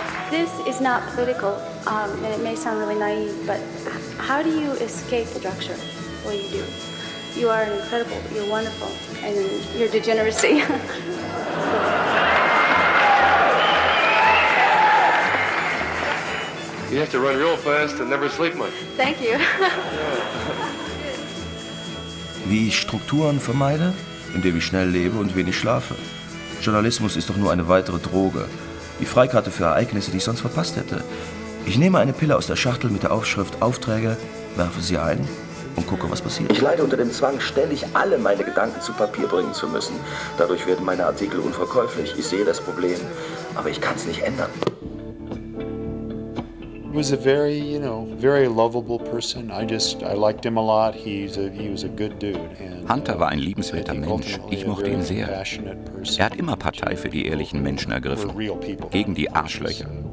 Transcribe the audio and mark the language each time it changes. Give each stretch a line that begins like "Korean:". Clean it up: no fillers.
English: This is not political, and it may sound really naive, but how do you escape the structure? Well, you do. You are incredible. You're wonderful. And your degeneracy. You have to run real fast and never sleep much. Thank you.
German: Wie ich Strukturen vermeide, indem ich schnell lebe und wenig schlafe. Journalismus ist doch nur eine weitere Droge. Die Freikarte für Ereignisse, die ich sonst verpasst hätte. Ich nehme eine Pille aus der Schachtel mit der Aufschrift Aufträge, werfe sie ein und gucke, was passiert. Ich leide unter dem Zwang, ständig alle meine Gedanken zu Papier bringen zu müssen. Dadurch werden meine Artikel unverkäuflich. Ich sehe das Problem, aber ich kann es nicht ändern.
English: He was a very, you know, very lovable person. I liked him a lot. He was a good dude. And,
German: Hunter war ein liebenswerter Mensch. Ich mochte ihn sehr. Er hat immer Partei für die ehrlichen Menschen ergriffen, gegen die Arschlöcher.